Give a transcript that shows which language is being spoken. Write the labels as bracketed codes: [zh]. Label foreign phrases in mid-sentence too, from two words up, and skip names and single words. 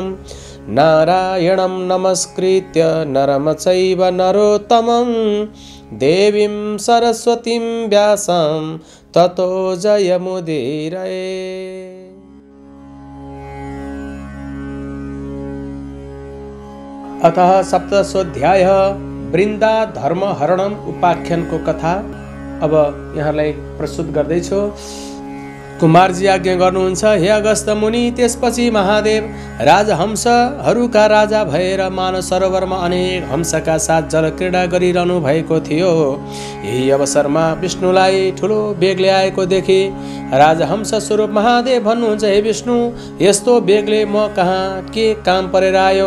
[sa] नारायणं नमस्कृत्य नरं चैव नरोत्तमं देवीं सरस्वतीं व्यासं ततो जयमुदीरये। अतः सप्तदशोऽध्याय वृन्दा धर्म हरणम [ne] उपाख्यानको कथा अब यहाँलाई प्रस्तुत गर्दैछु। कुमारजी आज्ञा गर्नुहुन्छ, हे अगस्त्य मुनि। त्यसपछि महादेव राजहंसहरूका राजा भएर मानव सरोवरमा अनेक हंसका साथ जलक्रीडा गरिरहनु भएको थियो। यही अवसरमा विष्णुलाई ठुलो बेगले आएको देखि राजहंस स्वरूप महादेव भन्नुहुन्छ, हे विष्णु, यस्तो बेगले म कहाँ के काम परेर आयो?